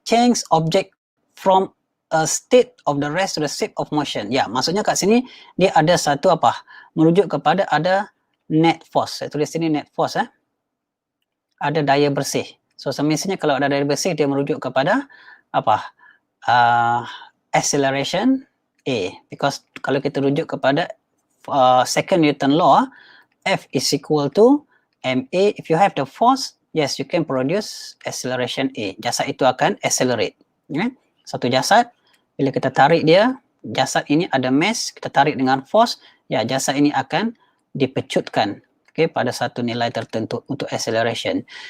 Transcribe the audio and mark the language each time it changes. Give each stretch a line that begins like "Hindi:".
English: Change object from a state of the rest to the shape of motion.
Malay: Ya, maksudnya kat sini dia ada satu apa? Merujuk kepada ada net force. Saya tulis sini net force ada daya bersih. So semestinya kalau ada daya bersih dia merujuk kepada apa?
English: Acceleration A. Because
Malay: kalau kita rujuk kepada
English: second Newton law, F is equal to ma. If you have the force, yes, you can produce acceleration A.
Malay: Jasad itu akan accelerate. Satu jasad, bila kita tarik dia, jasad ini ada mass, kita tarik dengan force, ya jasad ini akan dipecutkan pada satu nilai tertentu untuk acceleration.